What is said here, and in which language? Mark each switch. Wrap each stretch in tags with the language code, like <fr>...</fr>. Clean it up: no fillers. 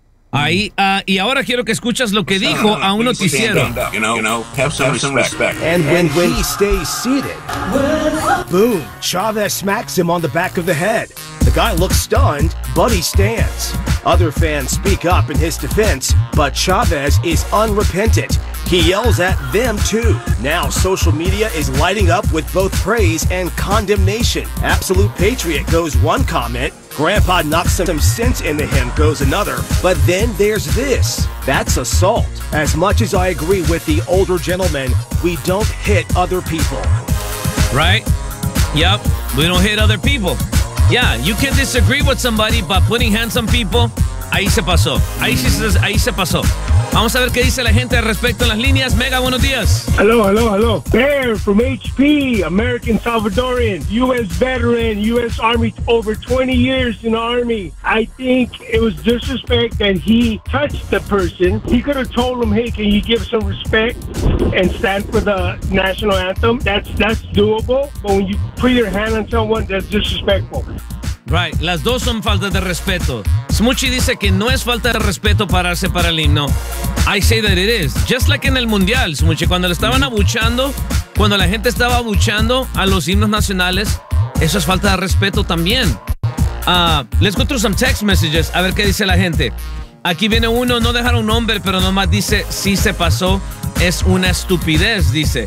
<es>Ahí, y ahora quiero que escuches lo que dijo a un noticiero.</es> <en>And when he stays seated, boom, Chavez smacks him on the back of the head. The guy looks stunned, but he stands. Other fans speak up in his defense, but Chavez is unrepentant. He yells at them too. Now social media is lighting up with both praise and condemnation. Absolute Patriot goes one comment. Grandpa knocks some sense into him, goes another. But then there's this. That's assault. As much as I agree with the older gentleman, we don't hit other people. Right? Yep. We don't hit other people. Yeah, you can disagree with somebody, but putting hands on people,</en> <es>ahí se pasó. Ahí se pasó. Vamos a ver qué dice la gente al respecto en las líneas. Mega, buenos días.</es> <en>Hello. Bear from HP, American Salvadorian, U.S. veteran, U.S. Army, over 20 years in the Army. I think it was disrespect that he touched the person. He could have told him, hey, can you give some respect and stand for the national anthem? That's doable. But when you put your hand on someone, that's disrespectful. Right,</en> <es>las dos son faltas de respeto. Smuchi dice que no es falta de respeto pararse para el himno.</es> <en>I say that it is. Just like</en> <es>en el mundial, Smuchi, cuando le estaban abuchando, cuando la gente estaba abuchando a los himnos nacionales, eso es falta de respeto también.</es> <en>Let's go through some text messages,</en> <es>a ver qué dice la gente. Aquí viene uno, no dejaron un nombre, pero nomás dice, sí se pasó, es una estupidez, dice.</es>